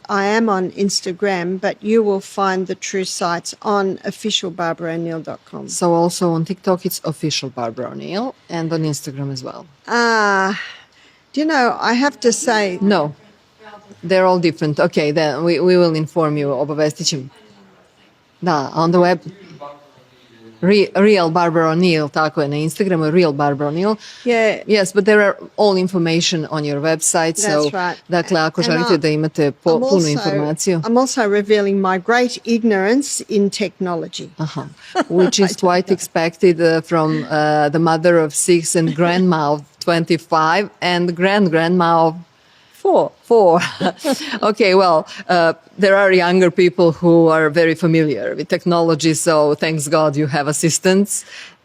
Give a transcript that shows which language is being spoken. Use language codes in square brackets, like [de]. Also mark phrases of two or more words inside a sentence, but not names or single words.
[en] I am on Instagram, but you will find the true sites on officialbarbarao'neill.com. So also on TikTok, it's official Barbara O'Neill, and on Instagram as well. Do you know, I have to say... No, they're all different. Okay, then we will inform you, [sr] obavestit ćemo. Da, [en] on the web... [sr] Real Barbara O'Neill, tako je na Instagramu, [en] Real Barbara O'Neill. Yeah. Yes, but there are all information on your website. That's right. [sr] Dakle, ako želite da imate punu informaciju. [en] I'm also revealing my great ignorance in technology. Which is quite expected from the mother of 6 and grandma of 25 and grandma of 4. Okay, well, there are younger people who are very familiar with technology, so thanks God you have assistants.